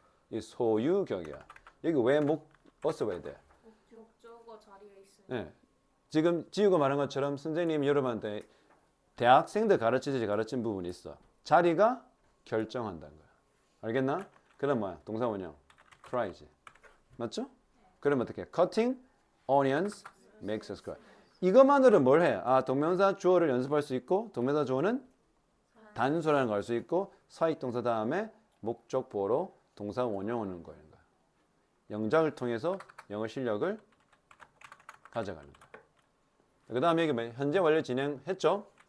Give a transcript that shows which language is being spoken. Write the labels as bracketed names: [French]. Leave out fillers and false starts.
[Korean] 이 소유격이야. 여기 왜 us가 왜 돼? 목적어 자리에 있으니. 네. 지금 지우가 말한 것처럼 선생님이 여러분한테 대학생들 가르친 부분이 있어. 자리가 결정한다는 거야. 알겠나? 그다음 뭐야? 동사 원형 cry지. 맞죠? 그럼 어떻게? [English] Cutting onions makes us cry. [Korean] 이것만으로 뭘 해? 아, 동명사 주어를 연습할 수 있고 동명사 주어는 단수라는 걸 알 수 있고 사익 동사 다음에 목적 보어로 동사 원형 오는 거예요. 영작을 통해서 영어 실력을 가져가는 거예요. 그 다음에 여기 뭐 현재 완료 진행했죠?